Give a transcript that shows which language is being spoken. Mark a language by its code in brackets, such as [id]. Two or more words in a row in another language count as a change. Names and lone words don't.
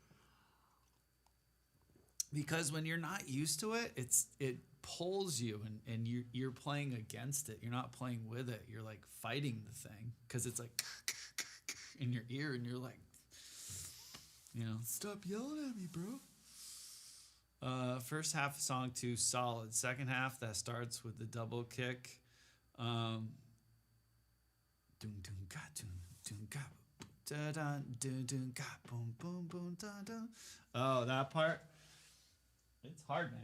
[en] Because when you're not used to it, it pulls you and you're playing against it. You're not playing with it. You're like fighting the thing because it's like in your ear and you're like, you know, stop yelling at me, bro. First half of song 2, solid. Second half, that starts with the double kick. Dun dun ga dun ga da dun dun ga boom boom boom da dun. Oh, that part. It's hard, man.